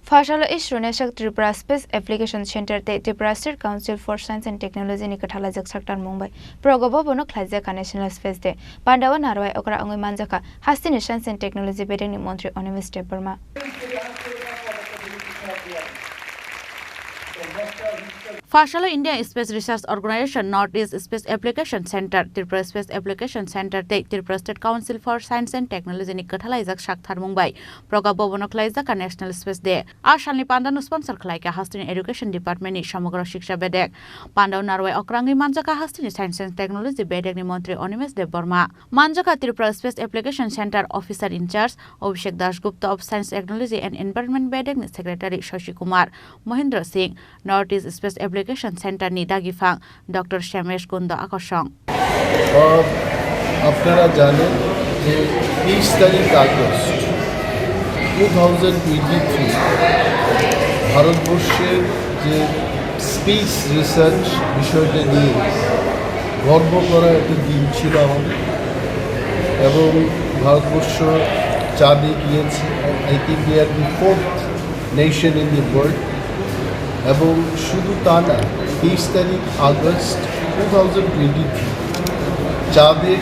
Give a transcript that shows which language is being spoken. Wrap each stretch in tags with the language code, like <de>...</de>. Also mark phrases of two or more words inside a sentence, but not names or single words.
<trp>Fashalo ISRO Nashak Tripura Space Application Center te Tripura State Council for Science and Technology ni kathala jak saktan Mumbai. Progobo bono khlajaka National Space de. Pandawa narwai okra angoi manjaka Hasteni Science and Technology Bedekni Mantri Animesh Debbarma. Fashalo India Space Research Organization Northeast Space Application Center Tripura Space Application Center te Tripura State Council for Science and Technology ni kathalajak sakthar Mumbai Progobo bono khlaijaka National Space de Ashalni Pandano sponsor khlaika Hasteni Education Department ni samogra shiksha bedek Pandaw narwai okrangi manjaka Hasteni Science and Technology Bedekni Mantri Animesh Debbarma manjaka Tripura Space Application Center Officer in Charge Abhishek Dasgupta of Science Technology and Environment Bedekni Secretary Shashi Kumar Mohindra Singh Northeast Space Application Center ni Dagifang Dr. Shemesh Kunda Akashong</trp> <bn>আপনারা জানেন যে 30 তারিখ আগস্ট 2023 ভারতবর্ষের যে স্পেস রিসার্চ বিষয়টা নিয়ে গর্ব করার একটা দিন ছিল আমাদের এবং ভারতবর্ষ চাঁদে গিয়েছে</bn> <en>I think we are the fourth nation in the world</en> <bn>এবং শুধু তা না 30 তারিখ আগস্ট 2023 চাঁদের</bn>